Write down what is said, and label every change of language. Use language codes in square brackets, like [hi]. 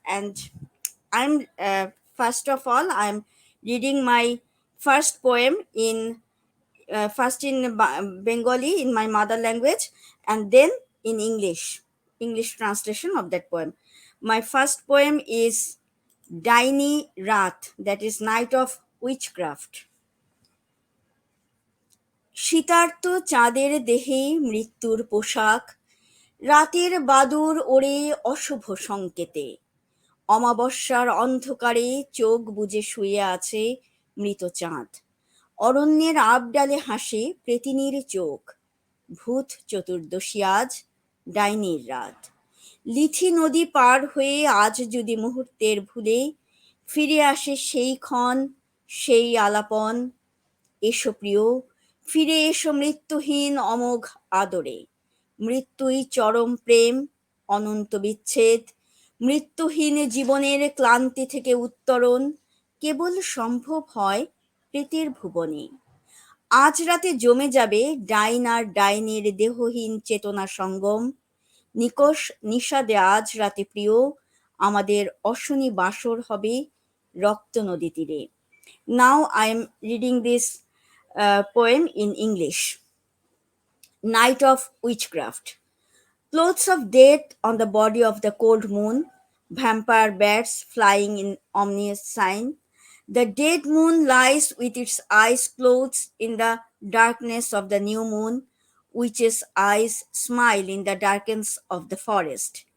[en] And I'm first of all, I'm reading my first poem in first in Bengali, in my mother language, and then in English. English translation of that poem. My first poem is Daini Rat, that is Night of Witchcraft. [bn] শীতার্ত চাঁদের দেহে মৃত্যুর পোশাক, রাতের বাদুর ওড়ে অশুভ সংকেতে, অমাবস্যার অন্ধকারে চোখ বুজে শুয়ে আছে মৃত চাঁদ, অরণ্যের আবডালে হাসে প্রেতিনীর চোখ, ভূত চতুর্দশী আজ, ডাইনির রাত। লিথি নদী পার হয়ে আজ যদি মুহূর্তের ভুলে ফিরে আসে সেই ক্ষণ, সেই আলাপন, এসো প্রিয়, ফিরে এসো মৃত্যুহীন অমোঘ আদরে, মৃত্যুই চরম প্রেম, অনন্ত বিচ্ছেদ, মৃত্যুহীন জীবনের ক্লান্তি থেকে উত্তরণ কেবল সম্ভব হয় প্রেতের ভুবনে। আজ রাতে জমে যাবে ডাইন আর ডাইনির দেহহীন চেতনা সঙ্গম, নিকষ নিষাদে আজ রাতে প্রিয় আমাদের অশনি বাসর হবে রক্ত নদী তীরে। [en] Now I am reading this poem in English. Night of Witchcraft. Clothes of death on the body of the cold moon, vampire bats flying in ominous sign. The dead moon lies with its eyes closed in the darkness of the new moon, witches' eyes smile in the darkness of the forest.